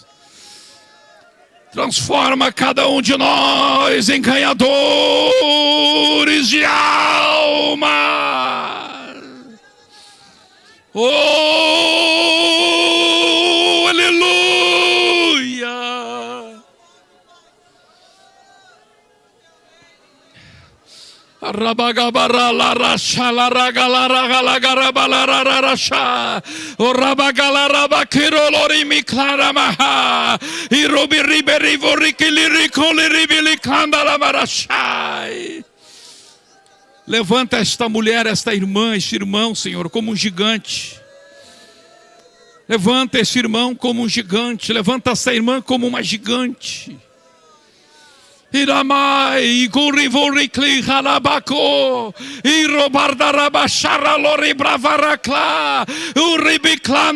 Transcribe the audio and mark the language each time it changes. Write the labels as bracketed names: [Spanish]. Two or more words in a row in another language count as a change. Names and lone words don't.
[Portuguese] Transforma cada um de nós em ganhadores de alma. Oh, aleluia. Rabagabara la rasha la ragala ragala garabala rasha o rabagala rabakiro lori mi clara maha I robi riberi vorikili ricoli ribili candala marashai. Levanta esta mulher, esta irmã, este irmão, Senhor, como um gigante. Levanta este irmão como um gigante. Levanta essa irmã como uma gigante. Iramai, Gurivorikli Harabako, Irobardarabashara Lori Bravarakla, Uribiclandori Mahai.